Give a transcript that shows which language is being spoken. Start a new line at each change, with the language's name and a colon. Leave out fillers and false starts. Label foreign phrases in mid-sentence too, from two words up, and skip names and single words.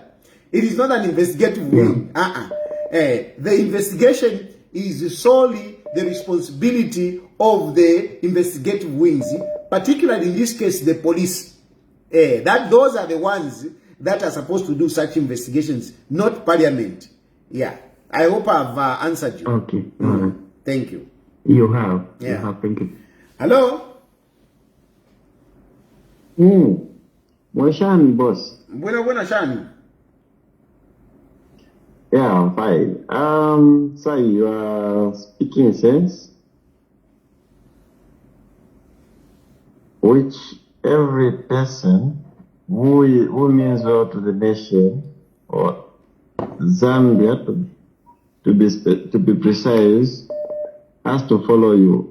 English: It is not an investigative wing. The investigation is solely the responsibility of the investigative wings, particularly in this case the police. Those are the ones that are supposed to do such investigations, not Parliament. Yeah, I hope I've answered you. Okay. Thank you. You have. Yeah. You have. Thank you. Hello? Shani, boss. Buena, Shani. Yeah, I'm fine. So you are speaking sense, which every person who means well to the nation, or Zambia to be precise, has to follow you.